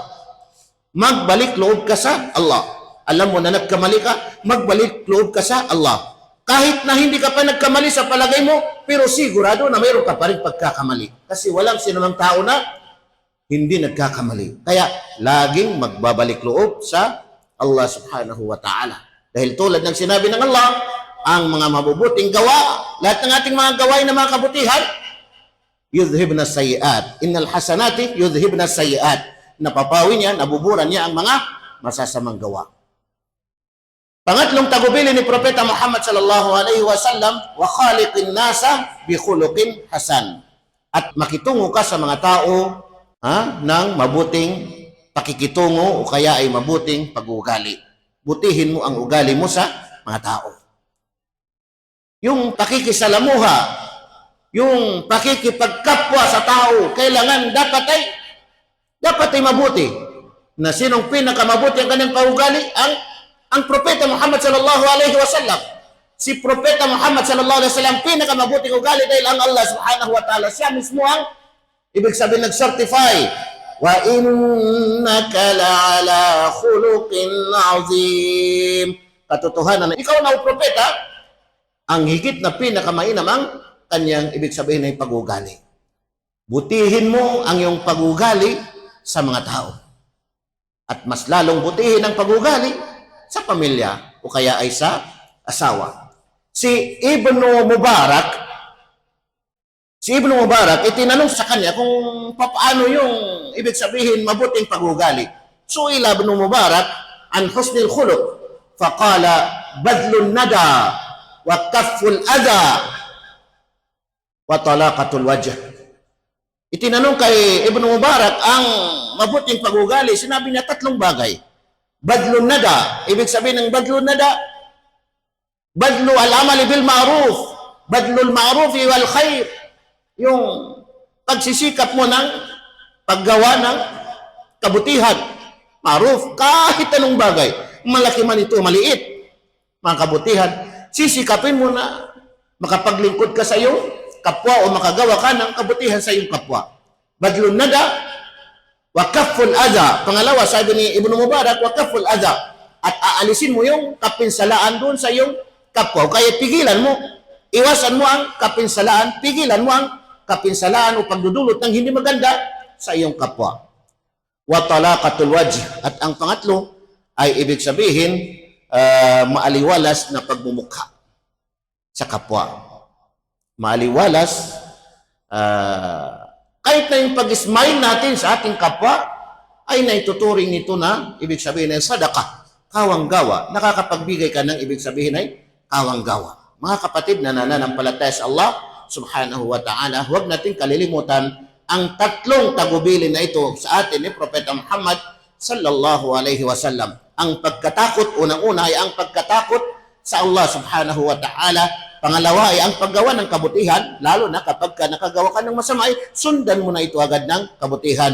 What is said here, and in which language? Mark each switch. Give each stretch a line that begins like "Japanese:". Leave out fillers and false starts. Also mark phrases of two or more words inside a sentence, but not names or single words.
Filipino: Magbalik loob ka sa Allah. Alam mo na nagkamali ka, magbalik loob ka sa Allah. Kahit na hindi ka pa nagkamali sa palagay mo, pero sigurado na mayroon ka pa rin pagkakamali. Kasi walang sinumang tao na hindi nagkakamali. Kaya laging magbabalik loob sa Allah
Arabic: سبحانه وتعالى.
Filipino: Dahil tulad ng sinabi ng Allah, ang mga mabubuting gawa, lahat ng ating mga gawain na mga kabutihan,
Arabic: يذهبن السيئات. إن الحسنات يذهبن السيئات.
Filipino: Napapawi niya, nabuburan niya ang mga masasamang gawa. Pangatlong tagubilin ni Propeta Muhammad
Arabic: صلى الله عليه وسلم، وخالق الناس بخلق حسن.
Filipino: At makitungo ka sa mga tao ng mabuting pakikitungo o kaya ay mabuting pag-uugali. Butihin mo ang ugali mo sa mga tao. Yung pakikisalamuha, yung pakikipagkapwa sa tao, kailangan dapat ay mabuti. Na sinong pinakamabuti ang kanyang paugali? Ang Propeta Muhammad
Arabic: صلى الله عليه وسلم.
Filipino: Si Propeta Muhammad
Arabic: صلى الله عليه وسلم
Filipino: pinakamabuting ugali dahil ang Allah
Arabic: سبحانه وتعالى
Filipino: siya mismo ang ibig sabihin nag-certify,
Arabic: وإنك لعلى خلق عظيم.
Filipino: Katotohanan na ikaw na o propeta, ang higit na pinakamainam ang kanyang ibig sabihin ay pag-ugali. Butihin mo ang iyong pag-ugali sa mga tao. At mas lalong butihin ang pag-ugali sa pamilya o kaya ay sa asawa. Si Ibnu Mubarak, itinanong sa kanya kung paano yung ibig sabihin mabuting pag-ugali.
Arabic: سئل ابن المبارك عن حسن الخلق، فقال بذل الندى وكف الأذى وطلاقة الوجه.
Filipino: Itinanong kay Ibnu Mubarak ang mabuting pag-ugali, sinabi niya tatlong bagay.
Arabic: بذل الندى,
Filipino: ibig sabihin ng
Arabic: بذل الندى، بذل الأعمال بالمعروف، بذل المعروف والخير,
Filipino: yung pagsisikap mo ng paggawa ng kabutihan, ma'ruf, kahit anong bagay, malaki man ito, maliit, mga kabutihan, sisikapin mo na makapaglingkod ka sa iyong kapwa o makagawa ka ng kabutihan sa iyong kapwa.
Arabic: بذل الندى، وكف الأذى.
Filipino: Pangalawa, sabi ni Ibnu Mubarak,
Arabic: وكف الأذى.
Filipino: At aalisin mo yung kapinsalaan doon sa iyong kapwa. Kaya pigilan mo, iwasan mo ang kapinsalaan, pigilan mo ang kapinsalaan o pagdudulot ng hindi maganda sa iyong kapwa.
Arabic: وطلاقة الوجه.
Filipino: At ang pangatlo ay ibig sabihin maaliwalas na pagmumukha sa kapwa. Maaliwalas, kahit na yung pag-smile natin sa ating kapwa, ay naituturing nito na ibig sabihin ay sadaqah, kawang-gawa. Nakakapagbigay ka ng ibig sabihin ay kawang-gawa. Mga kapatid na nananampalataya sa Allah
Arabic: سبحانه وتعالى,
Filipino: huwag natin kalilimutan ang tatlong tagubilin na ito sa atin ni Propeta Muhammad
Arabic: صلى الله عليه وسلم.
Filipino: Ang pagkatakot, unang-una ay ang pagkatakot sa Allah
Arabic: سبحانه وتعالى.
Filipino: Pangalawa ay ang paggawa ng kabutihan, lalo na kapag nakagawa ka ng masama, ay sundan mo na ito agad ng kabutihan.